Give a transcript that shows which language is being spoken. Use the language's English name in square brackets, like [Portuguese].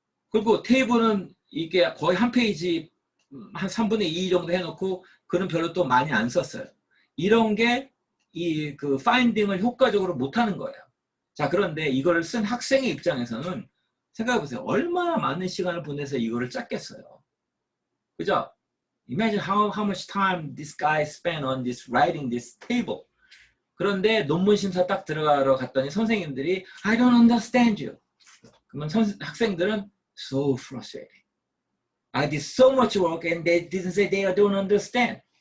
[Korean] 그리고 테이블은 이게 거의 한 페이지 한 3분의 2 정도 해놓고 그는 별로 또 많이 안 썼어요. 이런 게 이 그 파인딩을 효과적으로 못하는 거예요. 자, 그런데 이걸 쓴 학생의 입장에서는 생각해보세요. 얼마나 많은 시간을 보내서 이거를 짰겠어요. 그죠? [English] Imagine how much time this guy spent on this writing this table. [Korean] 그런데 논문 심사 딱 들어가러 갔더니 선생님들이 [English] I don't understand you. [Korean] 그러면 학생들은 [English] so frustrated. I did so much work and they didn't say they don't understand.